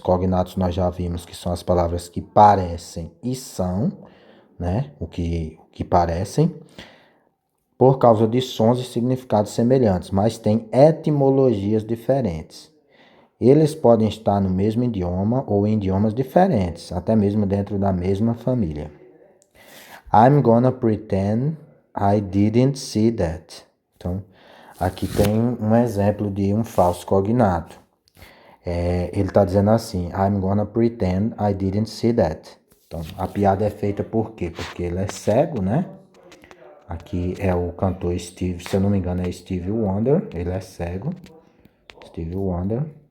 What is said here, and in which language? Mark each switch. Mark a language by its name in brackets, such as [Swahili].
[Portuguese] Cognatos nós já vimos que são as palavras que parecem e são, né? O que parecem, por causa de sons e significados semelhantes, mas têm etimologias diferentes. Eles podem estar no mesmo idioma ou em idiomas diferentes, até mesmo dentro da mesma família. [English] I'm gonna pretend I didn't see that. [Portuguese] Então, aqui tem um exemplo de um falso cognato. Ele está dizendo assim, [English] I'm gonna pretend I didn't see that. [Portuguese] Então, a piada é feita por quê? Porque ele é cego, né? Aqui é o cantor Steve, se eu não me engano é Stevie Wonder, ele é cego, Stevie Wonder.